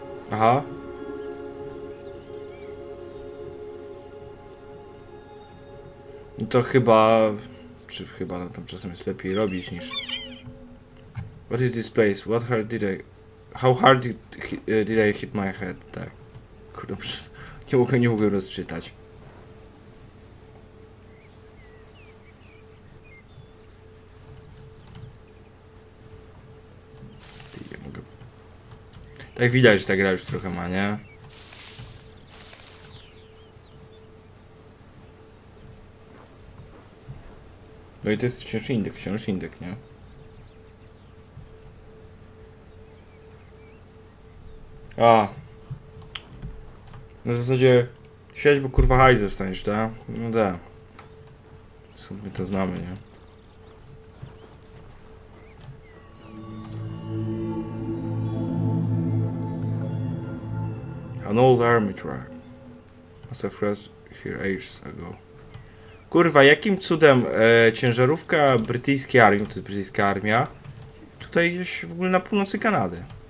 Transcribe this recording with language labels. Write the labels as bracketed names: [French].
[Polish] Aha. No to chyba... Czy chyba no, tam czasem jest lepiej robić niż... [English] What is this place? What hard did I... How hard did I hit my head? [Polish] Tak. Kurde, nie mogę rozczytać. Nie mogę. Tak widać, że ta gra już trochę ma, nie? No i to jest wciąż indyk, nie? A. Na zasadzie siedź, bo kurwa hajs zostaniesz, tak? No da. My to znamy, nie? [English] An old army truck. Must have crossed here ages ago. [Polish] Kurwa, jakim cudem ciężarówka brytyjskiej armii, to jest brytyjska armia, tutaj gdzieś w ogóle na północy Kanady.